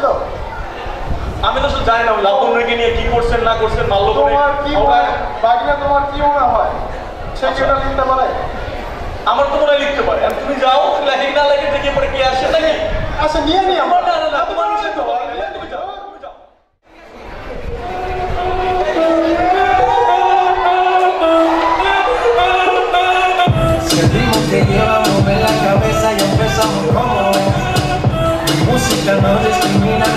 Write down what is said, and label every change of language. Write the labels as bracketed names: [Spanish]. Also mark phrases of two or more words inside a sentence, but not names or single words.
[Bangla] আমি তো জানি না লাবণ্যকে নিয়ে কি করছেন না করছেন, মাল্য তোমার কি বাগিনা, তোমার কি মনে হয় সে কি এটা লিখতে পারে? আমার তো মনে হয় লিখতে পারে। আর তুমি যাও, লেখে না লেখে দেখে পরে কি আসে নাকি? আচ্ছা নিয়ে নি আমার আমার। না না তোমার নিষেধ তো তুমি যাও, তুমি যাও। [Spanish] Si el ritmo te lleva a mover la cabeza y empezamos como mi música no discrimina a